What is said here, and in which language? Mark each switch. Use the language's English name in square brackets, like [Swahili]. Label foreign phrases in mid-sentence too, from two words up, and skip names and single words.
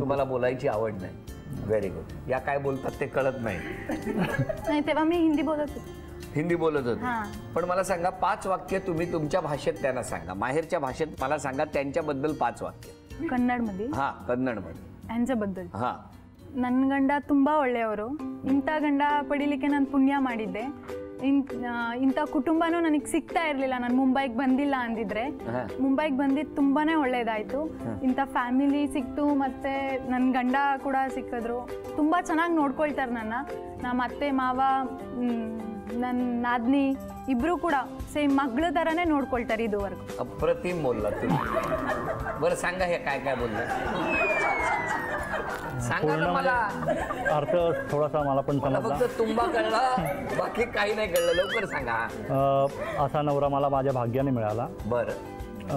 [Marathi] तुम्हाला बोलायची आवड नाही? [English] very good. [Marathi] या काय बोलतात ते कळत नाही. नाही तेव्हा मी हिंदी बोलत होते. हिंदी बोलत होते. पण मला सांगा 5 वाक्य तुम्ही तुमच्या भाषेत त्यांना सांगा, माहेरच्या भाषेत मला सांगा त्यांच्याबद्दल 5 वाक्य. कन्नड मध्ये? हा कन्नड मध्ये. यांच्याबद्दल? हा. [Kannada] ನನ್ನ ಗಂಡ ತುಂಬಾ ಒಳ್ಳೆಯವರು, ಇಂಥ ಗಂಡ ಪಡಿಲಿಕ್ಕೆ ನಾನು ಪುಣ್ಯ ಮಾಡಿದ್ದೆ, ಇಂಥ ಕುಟುಂಬನೂ ನನಗೆ ಸಿಗ್ತಾ ಇರಲಿಲ್ಲ ನಾನು ಮುಂಬೈಗೆ ಬಂದಿಲ್ಲ ಅಂದಿದ್ರೆ. ಮುಂಬೈಗೆ ಬಂದಿದ್ದು ತುಂಬಾನೇ ಒಳ್ಳೇದಾಯ್ತು. ಇಂಥ ಫ್ಯಾಮಿಲಿ ಸಿಕ್ತು, ಮತ್ತೆ ನನ್ನ ಗಂಡ ಕೂಡ ಸಿಕ್ಕಿದ್ರು. ತುಂಬಾ ಚೆನ್ನಾಗಿ ನೋಡ್ಕೊಳ್ತಾರೆ ನಮ್ಮ ಅತ್ತೆ ಮಾವ, ನನ್ನ ನಾದ್ನಿ ಇಬ್ರು ಕೂಡ ಸೇಮ್ ಮಗಳ ತರನೇ ನೋಡ್ಕೊಳ್ತಾರೆ ಇದುವರೆಗೂ. [Marathi] अप्रतिम बोलला तुम्ही. बरं सांगा हे काय काय बोलले? सांगा ना मला. अर्थ थोडासा मला पण समजला. फक्त तुंबा कळला, बाकी काही नाही कळलं. लवकर सांगा. असा नवरा मला माझ्या भाग्याने मिळाला. बरं.